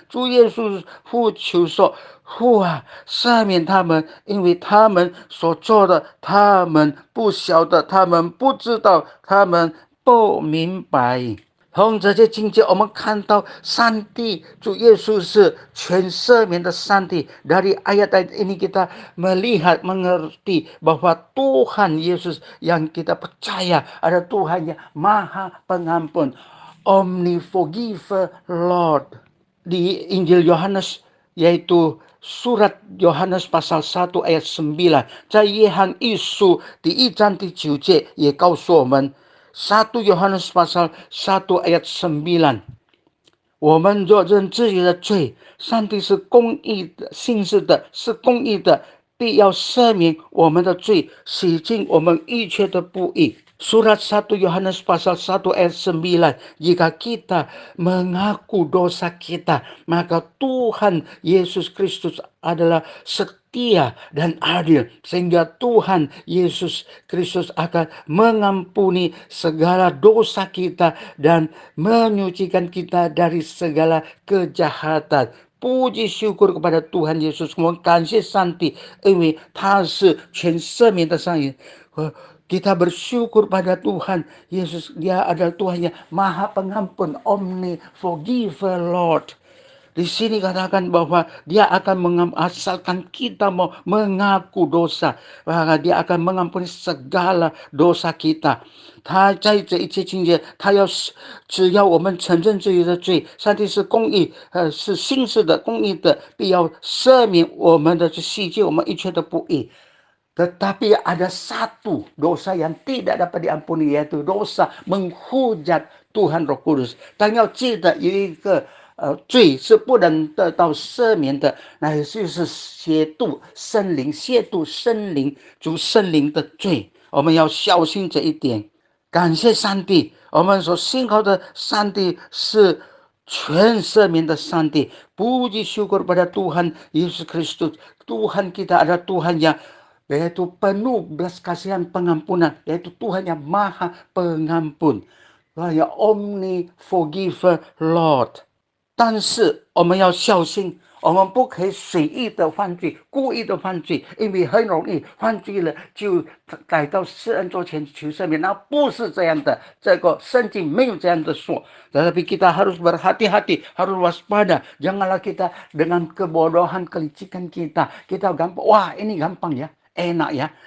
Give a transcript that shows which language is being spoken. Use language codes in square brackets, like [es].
[zh] 主耶稣父求说：“父啊，赦免他们，因为他们所做的，他们不晓得，他们不知道，他们不明白。” 从这些境界我们看到上帝主耶稣是全赦免的上帝。 [id] Dari ayat-ayat ini kita melihat, mengerti bahwa Tuhan Yesus yang kita percaya ada Tuhan yang Maha Pengampun, Omni-Forgiver Lord. [zh] Di Injil Yohanes, yaitu surat Yohanes pasal 1 ayat 9，在约翰一书第1章第9节也告诉我们， 1 Yohanes pasal 1 ayat 9，我们若认自己的罪，上帝是公义的，信实的，是公义的，必要赦免我们的罪，洗净我们一切的不义。 [id] Surat 1 Yohanes pasal 1 ayat 9. Jika kita mengaku dosa kita, maka Tuhan Yesus Kristus adalah setia dan adil. Sehingga Tuhan Yesus Kristus akan mengampuni segala dosa kita dan menyucikan kita dari segala kejahatan. [zh] Puji syukur kepada Tuhan Yesus，我们感谢上帝，因为他是全赦免的上帝。 [id] kita bersyukur pada Tuhan Yesus, Dia adalah Tuhan yang Maha Pengampun, Omni Forgiver Lord. Di sini katakan bahwa Dia akan asalkan kita mau mengaku dosa, maka Dia akan mengampuni segala dosa kita。 [zh] 他在这一切情节，他只要我们承认自己的罪，上帝是公义，是信实的、公义的，必要赦免我们的洗净我们一切的不义。 [id] Tetapi ada satu dosa yang tidak dapat diampuni, yaitu dosa menghujat Tuhan Roh Kudus。 [zh] 但要记得有一个罪是不能得到赦免的，那就是亵渎圣灵、亵渎圣灵、主圣灵的罪。我们要小心这一点。感谢上帝，我们所信靠的上帝是全赦免的上帝。 [id] Puji syukur pada Tuhan Yesus Kristus. Tuhan kita adalah Tuhan yang yaitu penuh belas kasihan pengampunan, yaitu Tuhan yang Maha Pengampun, Tuhan yang Omni Forgiver Lord。 [zh] 但是我们要小心，我们不可以随意的犯罪，故意的犯罪，因为很容易犯罪了就来到施恩座前求赦免。那不是这样的，这个圣经没有这样的说。 [id] Tetapi kita harus berhati-hati, harus waspada. Janganlah kita dengan kebodohan, kelicikan kita gampang, wah ini gampang ya, enak ya.